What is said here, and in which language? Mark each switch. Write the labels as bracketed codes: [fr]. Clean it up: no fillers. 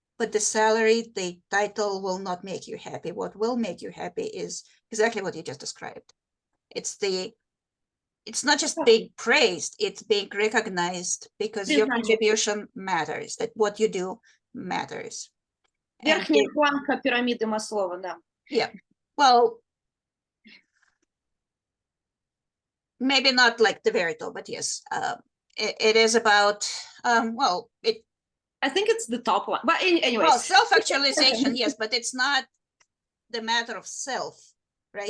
[en] But the salary, the title will not make you happy. What will make you happy is exactly what you just described. It's not just being praised, it's being recognized, because your contribution matters, that what you do matters. [ru] Верхняя планка пирамиды Маслова, да. [en] Yeah, well, maybe not like the very top, but yes, it is about, well, I think it's the top one, but anyway. Well, self-actualization, yes, but it's not the matter of self, right?